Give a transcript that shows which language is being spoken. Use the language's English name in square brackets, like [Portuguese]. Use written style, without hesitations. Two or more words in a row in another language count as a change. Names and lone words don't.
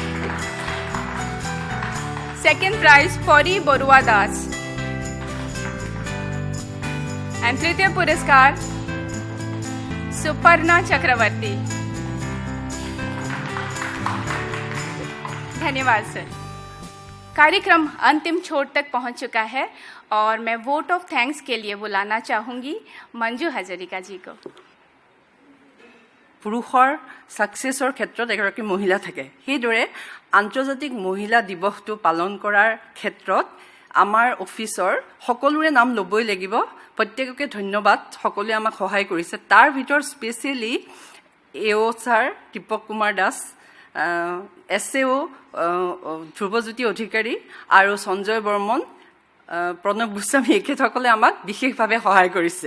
[English] second prize [Hindi] पौरी बरुआ दास एंड तृतीय पुरस्कार सुपर्णा चक्रवर्ती। धन्यवाद सर। कार्यक्रम अंतिम छोर तक पहुंच चुका है और मैं [English] vote of thanks [Hindi] के लिए बुलाना चाहूंगी मंजू हाजरिका जी को। [Assamese] পুৰুষৰ ছাকচেছৰ ক্ষেত্ৰত এগৰাকী মহিলা থাকে, সেইদৰে আন্তৰ্জাতিক মহিলা দিৱসটো পালন কৰাৰ ক্ষেত্ৰত আমাৰ অফিচৰ সকলোৰে নাম ল'বই লাগিব। প্ৰত্যেককে ধন্যবাদ, সকলোৱে আমাক সহায় কৰিছে। তাৰ ভিতৰত স্পেচিয়েলি এও ছাৰ দীপক কুমাৰ দাস, SAO ধ্ৰুৱজ্যোতি অধিকাৰী আৰু সঞ্জয় বৰ্মন, প্ৰণৱ গোস্বামী, এখেতসকলে আমাক বিশেষভাৱে সহায় কৰিছে।